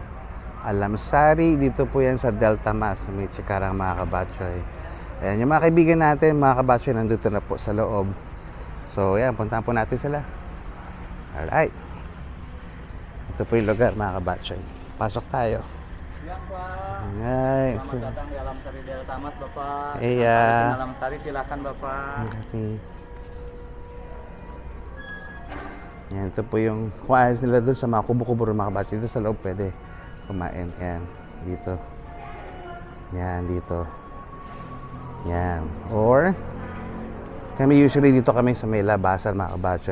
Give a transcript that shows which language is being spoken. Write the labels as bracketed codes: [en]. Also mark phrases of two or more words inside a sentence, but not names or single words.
[tl] Alam Sari, dito po yan sa Delta Mas, may Cikarang mga kabatchoy. Ayan, yung mga kaibigan natin, mga kabatchoy, nandito na po sa loob. So, ayan, puntahan po natin sila. Alright. Ito po yung lugar mga kabatchoy. Pasok tayo. Ay, [id] datang di Alam Sari Delta Mas, Bapak. Iya. Alam Sari, silakan Bapak. Terima kasih. [tl] Yan, ito po yung kumain nila doon sa mga kubo-kubo mga kabatchoy. Dito sa loob pwede kumain. Yan, dito. Yan, dito. Yan. Or, kami usually dito kami sa may labasan mga kabatchoy.